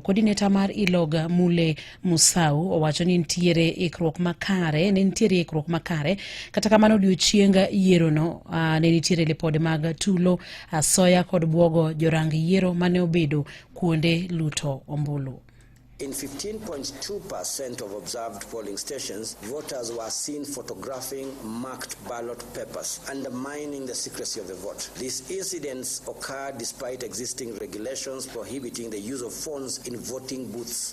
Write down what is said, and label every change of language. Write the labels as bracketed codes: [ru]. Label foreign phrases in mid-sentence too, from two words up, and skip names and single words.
[luo] Coordinator mar ELOG Mule Musau owacho ni nitiere ikruok makare kata kamano odiochieng yiero no ne nitiere lipode mag tulo, soya kod buogo jorang yiero mane obedo kuonde luto ombulu. [en] In 15.2% of observed polling stations, voters were seen photographing marked ballot papers, undermining the secrecy of the vote. These incidents occurred despite existing regulations prohibiting the use of phones in voting booths.